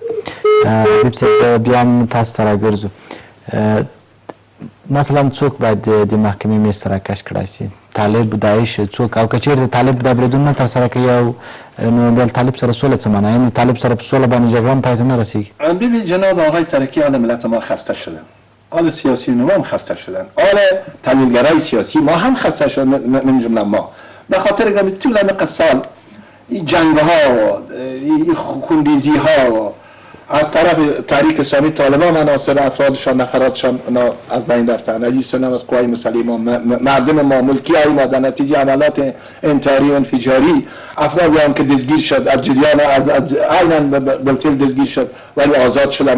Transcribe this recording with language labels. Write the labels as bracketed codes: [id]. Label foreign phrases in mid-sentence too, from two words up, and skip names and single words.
[ps] حبیب صاحب بیا هم تاسو ته راګرځو. مثلا څوک باید د محکمې میز ته راکش کړای شي؟ طالب، داعش، څوک؟ او که چېرته طالب دا بریدونه نه ترسره کوي نو بیا طالب سره سوله څه معنی؟ یعنې طالب سره په سوله باندې جګړه هم پای ته نه رسېږي. [fa] ببین جناب آقای ترکی، حال ملت ما خسته شدن، حال سیاسی ما هم خسته شدن، حال تحلیلگرای سیاسی ما هم خسته شدن، من جمله ما، به خاطر که طول همه سال این جنگ ها و این خونریزی ها و از طرف تحریک اسلامی طالبان عناصر افرادشان نفراتشان از بین رفتن، عزیزان از قوای مسلحه ما، مردم ما، ملکی های ما در نتیجه عملات انتحاری و انفجاری افرادی هم که دستگیر شد از جریان از عیناً بالفعل دستگیر شد ولی آزاد شدن.